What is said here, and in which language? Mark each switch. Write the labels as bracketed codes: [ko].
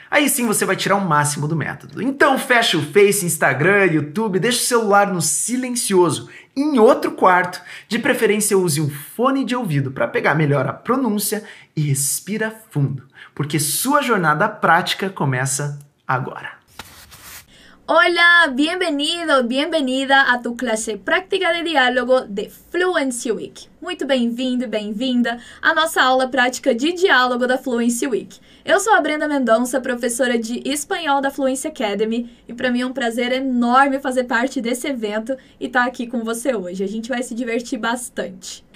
[pt] Aí sim você vai tirar o máximo do método. Então fecha o Face, Instagram, YouTube, deixa o celular no silencioso, em outro quarto, de preferência use um fone de ouvido para pegar melhor a pronúncia e respira fundo, porque sua jornada prática começa agora. [es] Hola, bienvenido, bienvenida a tu clase práctica de diálogo de Fluency Week. [pt] Muito bem-vindo e bem-vinda à nossa aula prática de diálogo da Fluency Week. Eu sou a Brenda Mendonça, professora de espanhol da Fluency Academy, e para mim é um prazer enorme fazer parte desse evento e estar aqui com você hoje. A gente vai se divertir bastante.